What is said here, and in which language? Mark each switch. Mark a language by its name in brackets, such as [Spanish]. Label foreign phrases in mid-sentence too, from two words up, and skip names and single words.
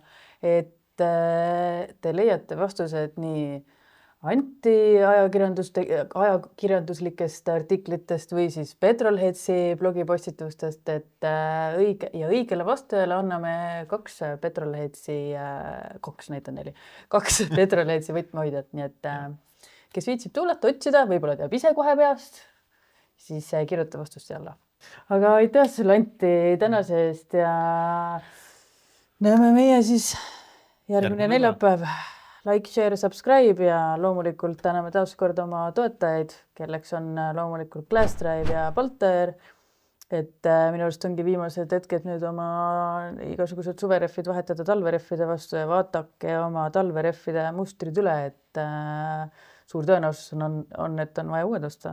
[Estonian] Et te leiate vastused nii ajakirjanduslikest artiklitest või siis Petrolheadsi blogipostitustest, et õigele vastajale anname 2 Petrolheadsi, 2 Petrolheadsi võtmehoidjat, nii et kes viitsib tuulata, otsida, võib-olla teab ise kohe peast, siis kirjuta vastust alla. Aga aitäh sulle, Anti, tänase eest ja näeme meie siis järgmine neljapäev. [English] Like, share, subscribe [Estonian] ja loomulikult täname taas kord oma toetajaid, kelleks on loomulikult Glassdrive ja Balter. Et minu arust ongi viimased hetked nüüd oma igasugused suvereffid vahetada talvereffide vastu ja vaatake oma talvereffide mustrid üle, et suur tõenäosus on, et on vaja uued osta.